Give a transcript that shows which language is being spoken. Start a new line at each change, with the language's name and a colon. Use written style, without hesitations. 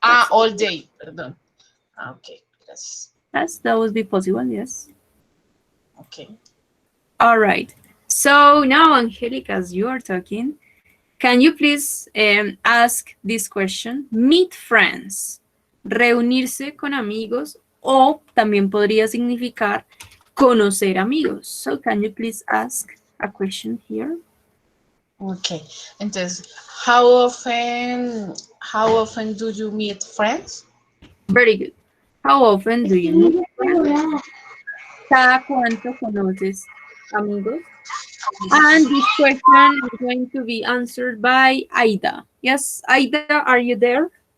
English: All day,
Spanish: perdón. Okay, gracias.
English: Yes, that would be possible, yes. Okay. All right. So now, Angelica, as you are talking, can you please ask this question? Meet friends.
Spanish: Reunirse con amigos o también podría significar conocer amigos.
English: So can you please ask a question here? Okay. Entonces, how often do you meet friends? Very good. How often do you meet friends?
Spanish: ¿Cada cuánto conoces amigos?
English: And this question is going to be answered by Aida. Yes, Aida, are you there?